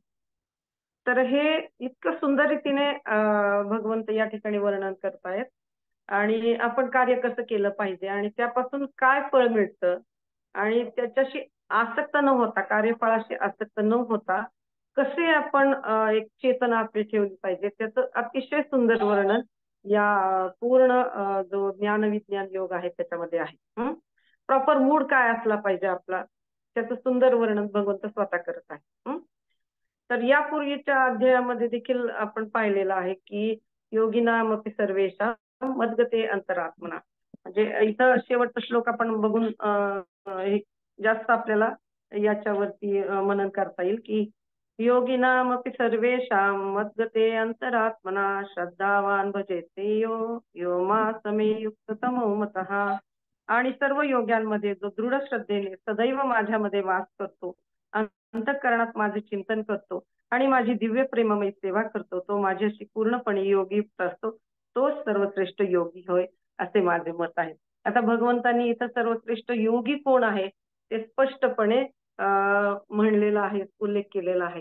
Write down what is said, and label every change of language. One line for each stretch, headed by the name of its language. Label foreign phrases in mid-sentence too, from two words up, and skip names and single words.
Marathi: तर हे इतकं सुंदर रीतीने भगवंत या ठिकाणी वर्णन करतायत आणि आपण कार्य कसं केलं पाहिजे आणि त्यापासून काय फळ मिळतं आणि त्याच्याशी आसक्त न होता, कार्यफळाशी आसक्त न होता कसे आपण एक चेतना आपली ठेवली पाहिजे त्याचं अतिशय सुंदर वर्णन या पूर्ण जो ज्ञान विज्ञान योग आहे त्याच्यामध्ये आहे.
English: proper mood
Marathi: काय असला पाहिजे आपला त्याचं सुंदर वर्णन भगवंत स्वतः करत आहे. तर यापूर्वीच्या अध्यायामध्ये देखील आपण पाहिलेलं आहे की
Sanskrit: योगिनामपि सर्वेषां मद्गते अंतरात्मना.
Marathi: म्हणजे इथं शेवटचा श्लोक आपण बघून जास्त आपल्याला याच्यावरती मनन करता येईल की
Sanskrit: योगिनामपि सर्वेषां मद्गते अंतरात्मना श्रद्धावान भजेते यो यो मासमे युक्ततमो मतः.
Marathi: आणि सर्व योग्यांमध्ये जो दृढ श्रद्धेने सदैव माझ्यामध्ये वास करतो, अंतःकरणात माझे चिंतन करतो आणि माझी दिव्य प्रेममय सेवा करतो तो माझ्याशी पूर्णपणे योगीयुक्त असतो, तोच सर्वश्रेष्ठ योगी होय असे माझे मत आहे. आता भगवंतांनी इथं सर्वश्रेष्ठ योगी कोण आहे ते स्पष्टपणे म्हणलेलं आहे, उल्लेख केलेला आहे.